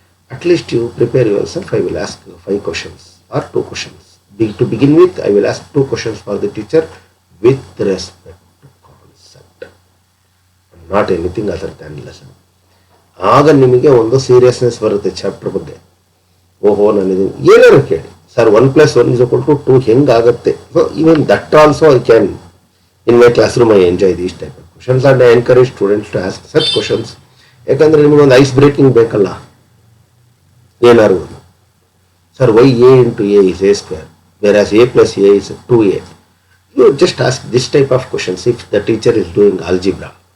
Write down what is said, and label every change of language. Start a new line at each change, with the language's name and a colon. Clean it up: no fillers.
English: At least you prepare yourself. I will ask 5 questions or 2 questions. To begin with, I will ask 2 questions for the teacher with respect to concept, not anything other than lesson.
Kannada: ಆಗ ನಿಮಗೆ ಒಂದು seriousness ಬರುತ್ತೆ chapter ಬಗ್ಗೆ. ಓಹೋ, ನಾನು ಏನಾರು ಕೇಳಿ sir 1 + 1 = 2 ಹೆಂಗಾಗತ್ತೆ.
English: So even that also I can in my classroom. I enjoy these type of questions and I encourage students to ask such questions.
Kannada: ಯಾಕಂದರೆ ನಿಮಗೊಂದು ಐಸ್ ಬ್ರೇಕಿಂಗ್ ಬೇಕಲ್ಲ.
English: ಏನಾರು sir why a into a is a², whereas a + a is 2a. You just ask this type of questions if the teacher is doing algebra.